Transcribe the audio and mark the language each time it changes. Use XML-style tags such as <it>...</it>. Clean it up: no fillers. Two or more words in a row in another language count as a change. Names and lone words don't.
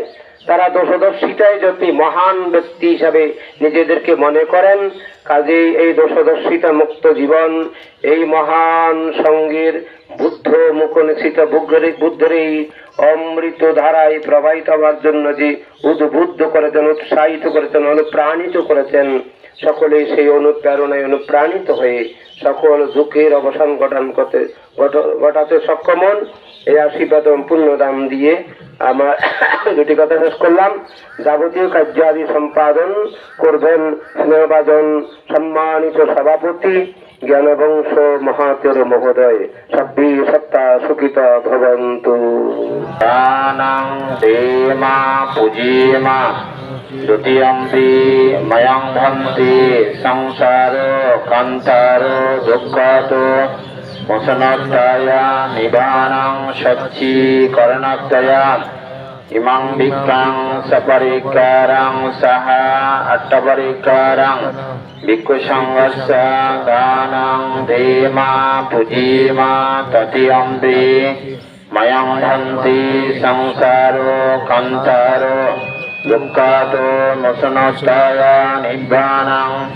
<bn>তারা দোষদর্শিতায় যদি মহান ব্যক্তি হিসাবে নিজেদেরকে মনে করেন, কাজে এই দোষদর্শিতা মুক্ত জীবন এই মহান সঙ্গের বুদ্ধ মুখনিশ্চিত বুদ্ধের এই অমৃত ধারায় প্রবাহিত হওয়ার জন্য যে উদ্বুদ্ধ করেছেন, উৎসাহিত করেছেন, অনুপ্রাণিত করেছেন, সকলে সেই অনুপ্রেরণায় অনুপ্রাণিত হয়ে সকল দুঃখের অবসান ঘটাতে সক্ষম হন। এই আশীর্বাদ এবং পুণ্যদান দিয়ে আমার দুটি কথা শেষ করলাম। যাবতীয় কার্য আদি সম্পাদন করবেন স্নেহভাজন সম্মানিত সভাপতি জ্ঞানবংশ মহাতের মহোদয়।</bn> <pi>সব্বি সত্তা সুখিত ভবন্তু। দানং দেমা পূজিমা দ্বিতীয়ম্পি ময়ং ভন্তি সংসার কান্তার দুঃখাত মোচনোত্তায়া নিবানং সচ্চীকরণোত্তয়া ইমাং ভিক্ষাং সপরিকারং সাহা অট্টপরিকারং ভিক্ষু সংঘস্য দানং ধীমা পূজিমা তৃতীয়ম্পি ময়ং ভন্তি সংসারো কান্তারো দুঃখাতো মোচনোত্তায়া নিব্বানং</pi>